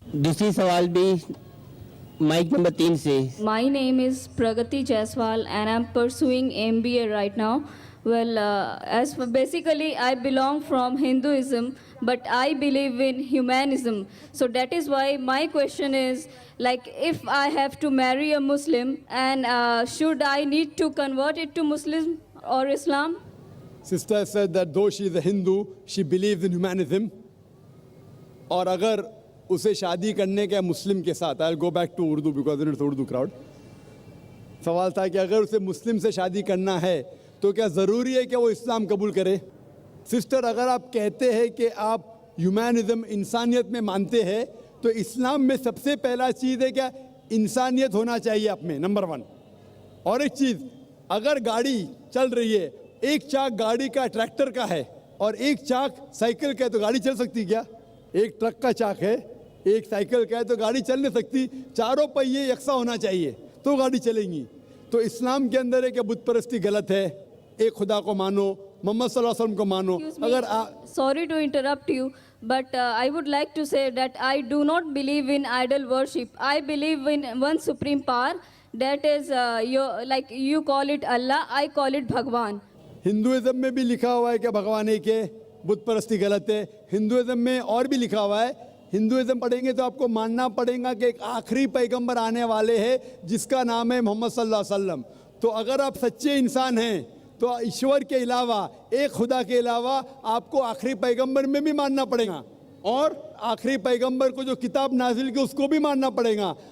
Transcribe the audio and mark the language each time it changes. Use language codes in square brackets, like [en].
[hi] दूसरी सवाल भी माइक नंबर 3 से। [en] My name is Pragati Jaiswal and I'm pursuing MBA right now. Well, basically I belong from Hinduism, but I believe in humanism. So that is why my question is, like, if I have to marry a Muslim, and should I need to convert it to Muslim or Islam? Sister said that though she is a Hindu, she believes in humanism. [hi] और अगर उसे शादी करने के मुस्लिम के साथ, [en] I will go back to Urdu because it's Urdu crowd. [hi] सवाल था कि अगर उसे मुस्लिम से शादी करना है तो क्या ज़रूरी है कि वो इस्लाम कबूल करे? सिस्टर, अगर आप कहते हैं कि आप ह्यूमैनिज़म इंसानियत में मानते हैं तो इस्लाम में सबसे पहला चीज़ है क्या? इंसानियत होना चाहिए आप में, नंबर 1। और एक चीज़, अगर गाड़ी चल रही है, एक चाक गाड़ी का ट्रैक्टर का है और एक चाक साइकिल का है, तो गाड़ी चल सकती क्या? एक ट्रक का चाक है, एक साइकिल का है, तो गाड़ी चल नहीं सकती। चारों पहिए यकसा होना चाहिए तो गाड़ी चलेंगी। तो इस्लाम के अंदर है कि बुत परस्ती गलत है, एक खुदा को मानो, मोहम्मद सल्लल्लाहु अलैहि वसल्लम को मानो। अगर [en] Sorry to interrupt you, but I would like to say that I do not believe in idol worship. I believe in one supreme power, that is you call it Allah, I call it Bhagwan. [hi] Hinduism में भी लिखा हुआ है कि भगवान एक है, बुत परस्ती गलत है। हिंदुइज्म में और भी लिखा हुआ है, हिंदुइज्म पढ़ेंगे तो आपको मानना पड़ेगा कि एक आखिरी पैगंबर आने वाले हैं जिसका नाम है मोहम्मद सल्लल्लाहु अलैहि वसल्लम। तो अगर आप सच्चे इंसान हैं तो ईश्वर के अलावा, एक खुदा के अलावा आपको आखिरी पैगंबर में भी मानना पड़ेगा, और आखिरी पैगंबर को जो किताब नाजिल की उसको भी मानना पड़ेगा।